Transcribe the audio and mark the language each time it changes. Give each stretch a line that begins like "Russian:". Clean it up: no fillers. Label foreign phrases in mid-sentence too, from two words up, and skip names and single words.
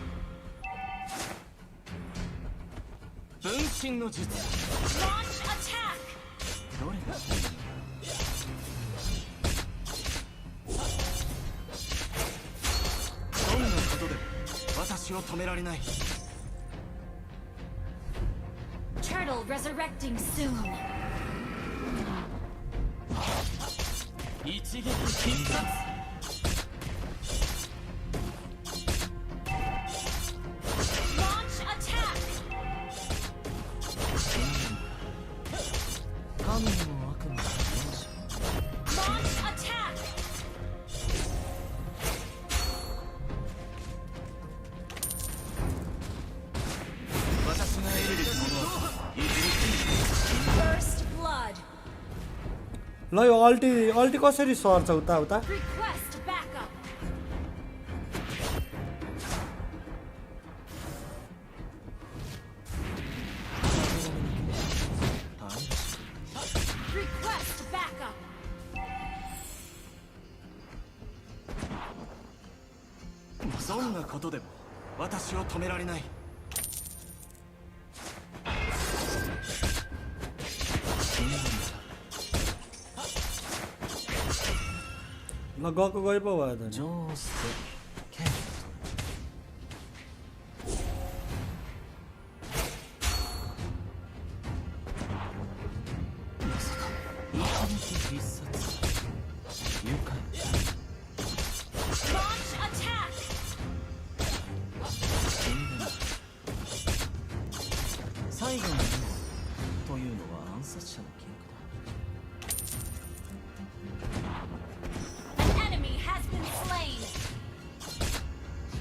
English: Launch attack!
Japanese: どんなことで私を止められない
English: Turtle resurrecting soon.
Japanese: 一撃必殺
English: Launch attack!
Japanese: 神も悪魔も
English: Launch attack!
Japanese: 私が得るべきものはいずれ
English: First blood.
Nepali: ल यो अल्टी कसरी सर्छ उता उता?
English: Request backup. Request backup.
Japanese: どんなことでも私を止められない
Nepali: ल गएको गए पो भयो त.
Japanese: 必殺愉快
English: Launch attack.
Japanese: 最後のというのは暗殺者の記憶だ
English: An enemy has been slain.